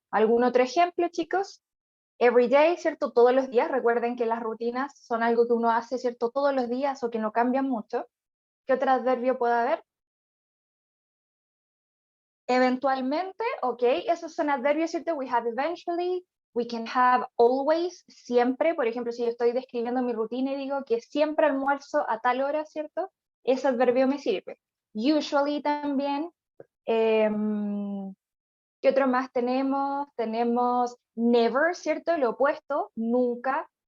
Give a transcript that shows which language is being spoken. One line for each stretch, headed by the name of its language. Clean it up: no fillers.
Spanish: ¿Algún otro ejemplo, chicos?
English: Every day,
Spanish: ¿cierto? Todos los días. Recuerden que las rutinas son algo que uno hace, ¿cierto? Todos los días o que no cambian mucho. ¿Qué otro adverbio puede haber? Eventualmente, ok. Esos son adverbios, ¿cierto?
English: We have eventually, we can have always, siempre.
Spanish: Por ejemplo, si yo estoy describiendo mi rutina y digo que siempre almuerzo a tal hora, ¿cierto? Ese adverbio me sirve. Usually también. ¿Qué otro más tenemos? Tenemos never, ¿cierto? Lo opuesto, nunca.